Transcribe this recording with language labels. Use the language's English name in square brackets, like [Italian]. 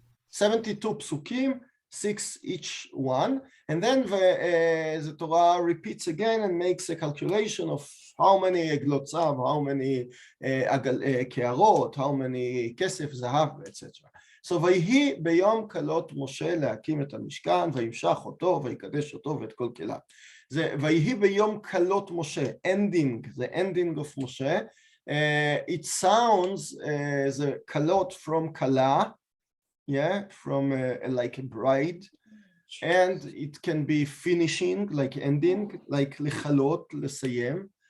[English] 72 psukim, 6 each one, and then the Torah repeats again and makes a calculation of how many eglotzav, how many kearot, how many kesef, zahav, etc. [Hebrew] So ויהי ביום כלות משה להקים את המשכן וימשח אותו ויקדש אותו ואת כל כליו. זה ויהי ביום כלות משה, [English] ending, the ending of Moshe. It sounds the kalot from kala, yeah, from like a bride, and it can be finishing, like ending, like [Hebrew] lechalot, lesayem.